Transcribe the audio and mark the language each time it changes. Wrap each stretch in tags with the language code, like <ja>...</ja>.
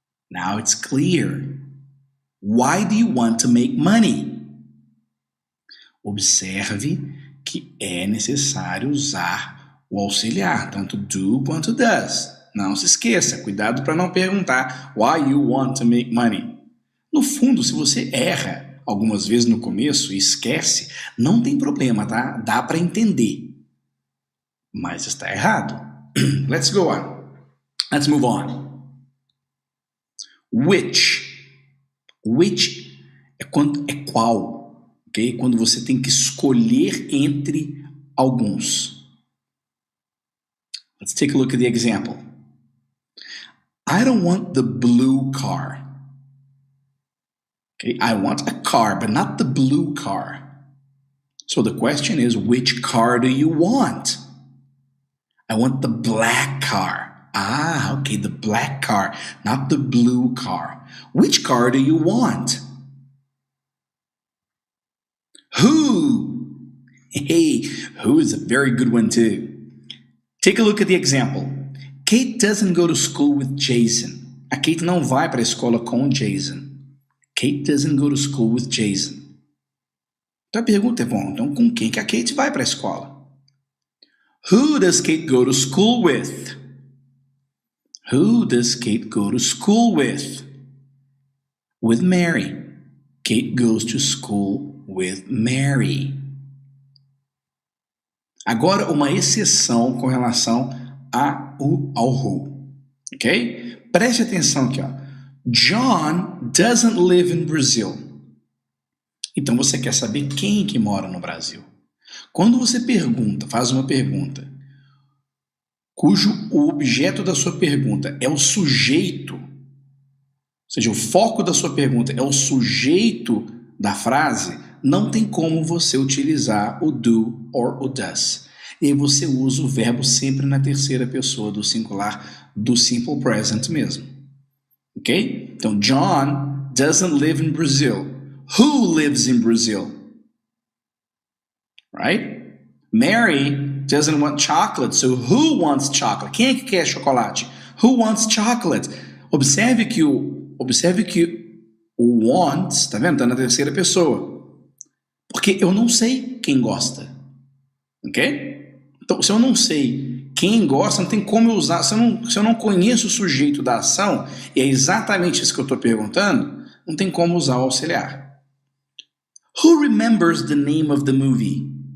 <en>Now it's clear. Why do you want to make money?</en> <pt>Observe que é necessário usar o auxiliar, tanto do quanto does. Não se esqueça, cuidado para não perguntar</pt> <en>why you want to make money.</en> <pt>No fundo, se você erra algumas vezes no começo e esquece, não tem problema, tá? Dá para entender. Mas está errado.</pt> <en>Let's go on. Let's move on. Which.</en> <pt>Which é qual, ok? Quando você tem que escolher entre alguns.</pt> <en>Let's take a look at the example. I don't want the blue car. Okay, I want a car, but not the blue car. So the question is, which car do you want? I want the black car. Okay, the black car, not the blue car. Which car do you want? Who? Hey, who is a very good one too. Take a look at the example. Kate doesn't go to school with Jason.</en> <pt>A Kate não vai para a escola com o Jason.</pt> <en>Kate doesn't go to school with Jason.</en> <pt>Então a pergunta é, bom, então com quem que a Kate vai para a escola?</pt> <en>Who does Kate go to school with? Who does Kate go to school with? With Mary. Kate goes to school with Mary.</en> <pt>Agora uma exceção com relação ao who. Ok? Preste atenção aqui, ó.</pt> <en>John doesn't live in Brazil.</en> <pt>Então você quer saber quem que mora no Brasil. Quando você faz uma pergunta, cujo o objeto da sua pergunta é o sujeito, ou seja, o foco da sua pergunta é o sujeito da frase, não tem como você utilizar o do or o does. E aí você usa o verbo sempre na terceira pessoa do singular, do simple present mesmo. Ok? Então,</pt> <en>John doesn't live in Brazil. Who lives in Brazil? Right? Mary doesn't want chocolate, so who wants chocolate?</en> <pt>Quem é que quer chocolate?</pt> <en>Who wants chocolate?</en> <pt>Observe que o wants, tá vendo? Tá na terceira pessoa. Porque eu não sei quem gosta. Ok? Então, se eu não sei quem gosta, não tem como eu usar. Se eu não conheço o sujeito da ação, e é exatamente isso que eu estou perguntando, não tem como usar o auxiliar.</pt> <en>Who remembers the name of the movie?</en>